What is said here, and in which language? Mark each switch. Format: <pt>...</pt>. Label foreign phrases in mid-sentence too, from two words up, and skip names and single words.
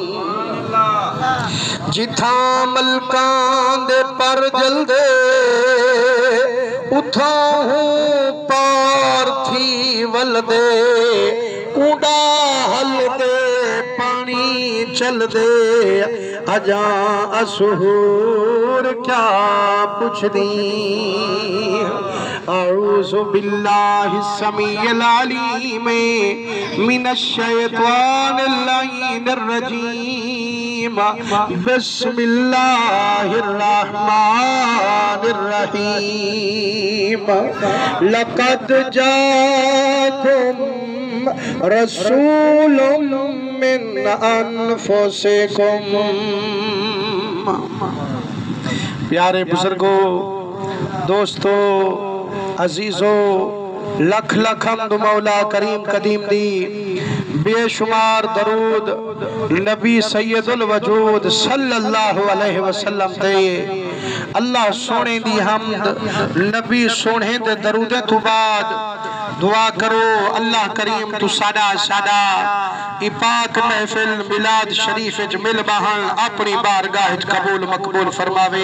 <skr>جتھاں ملکاں دے پر جلدے اتھوں پار تھی ولدے کوڑا ہلدے پانی چلدے اجا اسہور کیا پچھدی</skr> <ar>أعوذ بالله السميع العليم من الشيطان اللعين الرجيم بسم الله الرحمن الرحيم لقد جاءكم رسول من أنفسكم.</ar> <pa>پیارے بزرگو، دوستو، عزیزو، لکھ لکھ حمد مولا کریم قدیم دی بےشمار درود نبی سید الوجود صلی اللہ علیہ وسلم تے اللہ سوہنے دی حمد نبی سوہنے دے درودے توں بعد دعا کرو اللہ کریم تو ساڈا ساڈا پاک محفل میلاد شریف چ مل بہن اپنی بارگاہ چ قبول مقبول فرماوے.</pa>